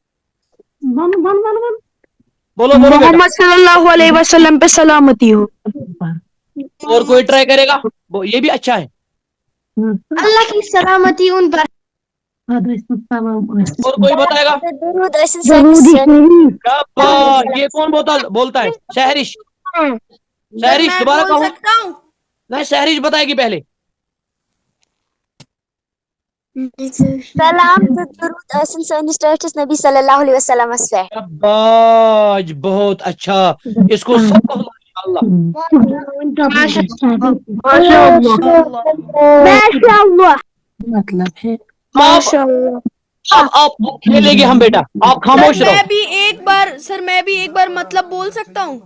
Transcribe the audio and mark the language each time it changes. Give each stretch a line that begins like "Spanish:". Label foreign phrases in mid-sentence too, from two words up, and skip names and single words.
Urdu: بولو بیٹا. محمد
Arabic: صلی اللہ علیہ وسلم
Urdu: پہ سلامتی ہو. اور کوئی ٹرائی کرے گا؟ یہ بھی اچھا ہے. اللہ کی سلامتی ان پر. اور کوئی بتائے گا؟
Kashmiri: درود ٲسِن سٲنِس
Urdu: کیا بات، یہ کون بولتا ہے؟ سحرش، سر سحرش میں دوبارہ بول کہو. سکتا ہوں؟ نہیں، سحرش بتائے گی پہلے.
Kashmiri: سلام تہٕ درود ٲسِن سٲنِس ٹٲٹھِس نبی
Arabic: صلی اللہ علیہ وسلمس
Kashmiri: پٮ۪ٹھ.
Urdu: شاباش، بہت اچھا. اس کو سب کو اللہ. ماشاء اللہ. ماشاء اللہ. آپ کھیلے گے ہم بیٹا، آپ سر خاموش میں رہو. بھی ایک بار مطلب بول سکتا ہوں؟